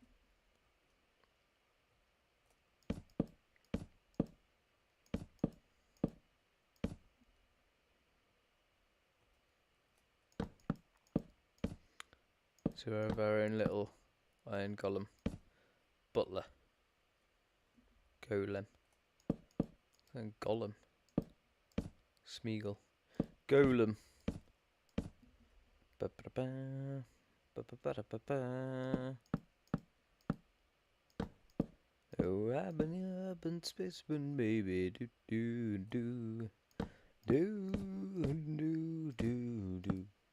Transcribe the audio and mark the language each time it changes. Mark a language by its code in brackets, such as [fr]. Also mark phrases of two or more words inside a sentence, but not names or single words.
[en] So we have our own little iron golem, butler, golem, and golem, Smeagol, golem. Ba ba ba ba ba ba ba ba. Oh, I've been up in spaceman, baby, do do do do do do do.